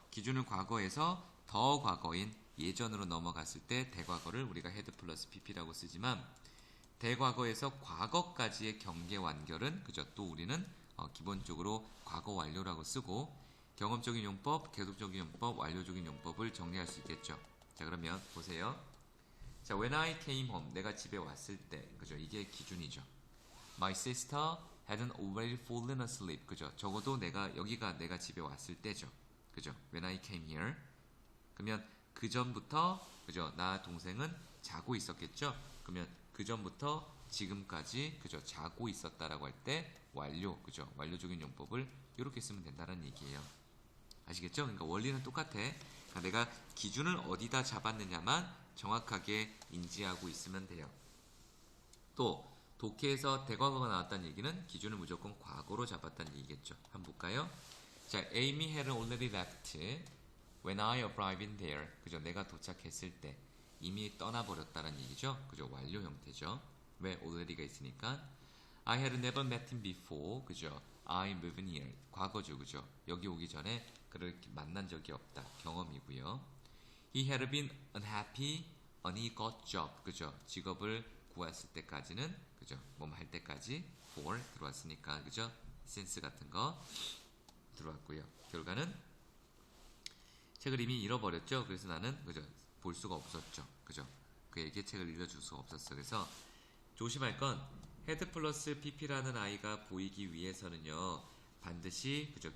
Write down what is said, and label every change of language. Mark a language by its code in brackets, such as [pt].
[ko] 기준을 과거에서 더 과거인 예전으로 넘어갔을 때 대과거를 우리가 헤드 플러스 pp라고 쓰지만 대과거에서 과거까지의 경계 완결은 그죠? 또 우리는 기본적으로 과거 완료라고 쓰고 경험적인 용법, 계속적인 용법, 완료적인 용법을 정리할 수 있겠죠. 자, 그러면 보세요. 자, [en] when I came home, [ko] 내가 집에 왔을 때, 그죠? 이게 기준이죠. [en] My sister hadn't already fallen asleep, 그죠? [ko] 적어도 여기가 내가 집에 왔을 때죠. 그죠? [en] When I came here. [ko] 그러면 그 전부터, 그죠? 나 동생은 자고 있었겠죠? 그러면 그 전부터 지금까지, 그죠? 자고 있었다라고 할 때 완료, 그죠? 완료적인 용법을 이렇게 쓰면 된다는 얘기예요. 아시겠죠? 그러니까 원리는 똑같아. 그러니까 내가 기준을 어디다 잡았느냐만 정확하게 인지하고 있으면 돼요. 또 독해에서 대과거가 나왔다는 얘기는 기준을 무조건 과거로 잡았다는 얘기겠죠. 한번 볼까요? [en] 자, Amy had already left when I arrived in there. [ko] 그죠? 내가 도착했을 때 이미 떠나버렸다는 얘기죠. 그죠? 완료 형태죠. 왜 already가 있으니까. [en] I had never met him before. 그죠? I moved in here. [ko] 과거죠. [en] 그죠? [ko] 여기 오기 전에 그를 만난 적이 없다. 경험이고요. [en] He had been unhappy when he got job. [ko] 그죠? 직업을 구했을 때까지는 그죠? 뭐 할 때까지 for 들어왔으니까 그죠? sense 같은 거 들어왔고요. 결과는 책을 이미 잃어버렸죠. 그래서 나는 그죠? 볼 수가 없었죠. 그죠? 그에게 책을 읽어줄 수가 없었어. 그래서 조심할 건 헤드 플러스 pp라는 아이가 보이기 위해서는요. 반드시 그죠?